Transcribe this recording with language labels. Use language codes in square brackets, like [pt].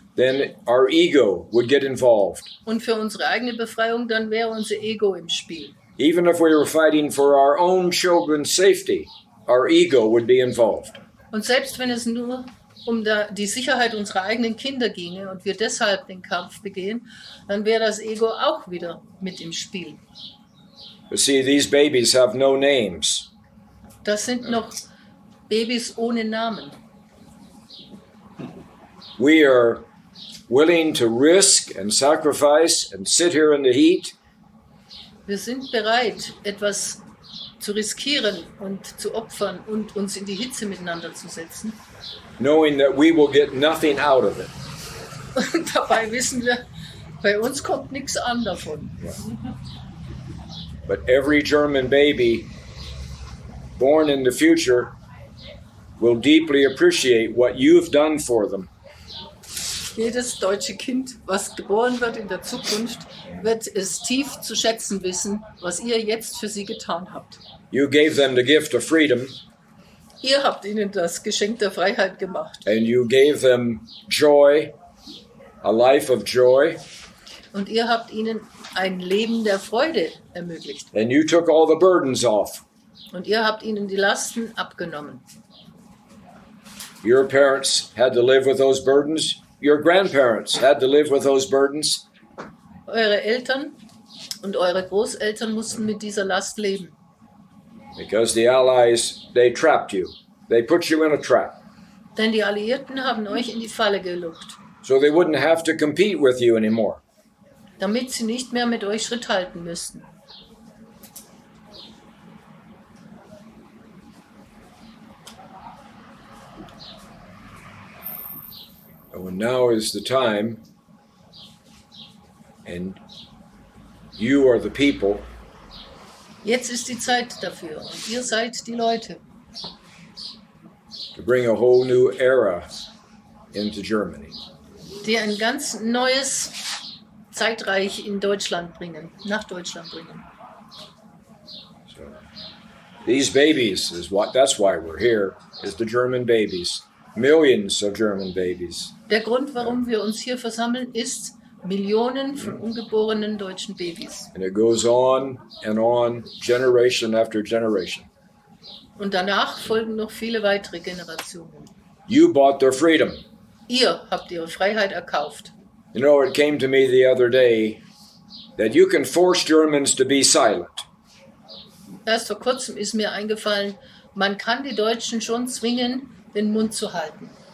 [en] then our ego would get involved. [de] und für unsere eigene Befreiung, dann wäre unser Ego im Spiel. [en] Even if we were fighting for our own children's safety, our ego would be involved. [de] Und selbst wenn es nur um die Sicherheit unserer eigenen Kinder ginge und wir deshalb den Kampf begehen, dann wäre das Ego auch wieder mit im Spiel. [en] But see, these babies have no names. [de] Das sind noch Babys ohne Namen. [en] We are willing to risk and sacrifice and sit here in the heat. [de] Wir sind bereit, etwas zu riskieren und zu opfern und uns in die Hitze miteinander zu setzen. [en] Knowing that we will get nothing out of it. [de] Und dabei wissen wir, bei uns kommt nichts an davon. [en] But every German baby born in the future will deeply appreciate what you've done for them. [de] Jedes deutsche Kind, was geboren wird in der Zukunft, wird es tief zu schätzen wissen, was ihr jetzt für sie getan habt. [en] You gave them the gift of freedom, [de] Ihr habt ihnen das Geschenk der Freiheit gemacht. [en] and you gave them joy, a life of joy, [de] Und ihr habt ihnen ein Leben der Freude ermöglicht. [en] and you took all the burdens off. [de] Und ihr habt ihnen die Lasten abgenommen. [en] Your parents had to live with those burdens. Your grandparents had to live with those burdens. [de] Eure Eltern und eure Großeltern mussten mit dieser Last leben. [en] Because the Allies, they trapped you. They put you in a trap. [de] Denn die Alliierten haben euch in die Falle gelockt, [en] So they wouldn't have to compete with you anymore. [de] damit sie nicht mehr mit euch Schritt halten müssten. [en] And now is the time, and you are the people, [de] Jetzt ist die Zeit dafür und ihr seid die Leute, [en] to bring a whole new era into Germany. [de] die ein ganz neues Zeitreich in Deutschland bringen, nach Deutschland bringen. [en] So, these babies that's why we're here, is the German babies. Millions of German babies. [de] Der Grund, warum wir uns hier versammeln, ist Millionen von ungeborenen deutschen Babys. [en] And it goes on, generation after generation. [de] Und danach folgen noch viele weitere Generationen. [en] You bought their freedom. [de] Ihr habt ihre Freiheit erkauft. [en] You know, it came to me the other day that you can force Germans to be silent. [de] Erst vor kurzem ist mir eingefallen, man kann die Deutschen schon zwingen, den Mund zu halten.